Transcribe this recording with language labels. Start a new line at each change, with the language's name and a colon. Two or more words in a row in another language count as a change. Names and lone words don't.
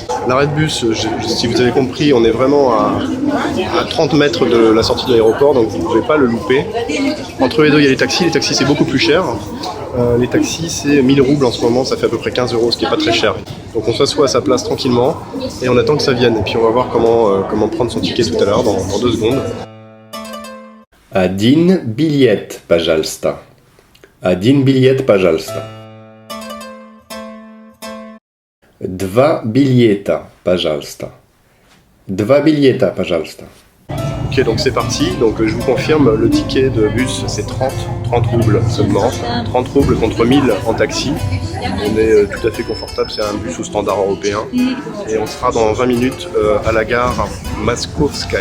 French: L'arrêt de bus, si vous avez compris, on est vraiment à 30 mètres de la sortie de l'aéroport, donc vous ne pouvez pas le louper. Entre les deux, il y a les taxis c'est beaucoup plus cher. Les taxis c'est 1000 roubles en ce moment, ça fait à peu près 15 €, ce qui n'est pas très cher. Donc on s'assoit à sa place tranquillement et on attend que ça vienne. Et puis on va voir comment prendre son ticket tout à l'heure, dans 2 secondes.
Russian: Один билет, пожалуйста. Один билет, пожалуйста. Два билета, пожалуйста. Два билета, пожалуйста.
French: Ok, donc c'est parti. Donc je vous confirme, le ticket de bus c'est 30 roubles seulement. 30 roubles contre 1000 en taxi. On est tout à fait confortable, c'est un bus au standard européen. Et on sera dans 20 minutes à la gare Moskovskaya.